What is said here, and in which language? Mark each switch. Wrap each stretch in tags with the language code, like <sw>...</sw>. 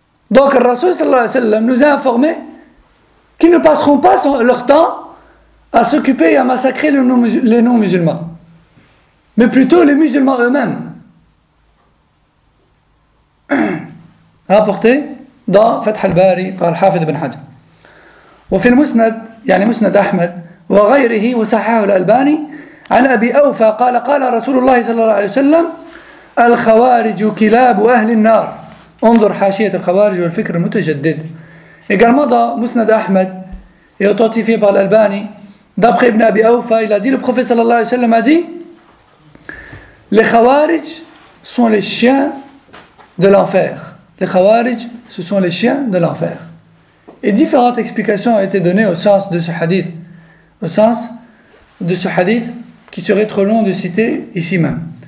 <fr>Donc le Rasoul sallallahu alayhi wa sallam nous a informé qu'ils ne passeront pas leur temps à s'occuper et à massacrer les non-musulmans, mais plutôt les musulmans eux-mêmes. Rapporté dans Fath al-Bari par Al-Hafidh ibn Hajar.</fr> <ar>وفي المسند يعني مسند أحمد وغيره وصححه الألباني عن أبي أوفى قال قال رسول الله صلى الله عليه وسلم الخوارج كلاب أهل النار. انظر حاشية الخوارج والفكر المتجدد.</ar> <fr>également dans مسند أحمد et authentifié par l'Albani d'après ابن أبي أوفى il a dit le prophète صلى الله عليه وسلم a dit les خوارج sont les chiens de l'enfer. Les خوارج ce sont les chiens de l'enfer. Et différentes explications ont été données au sens de ce hadith, au sens de ce hadith qui serait trop long de citer ici même.</fr>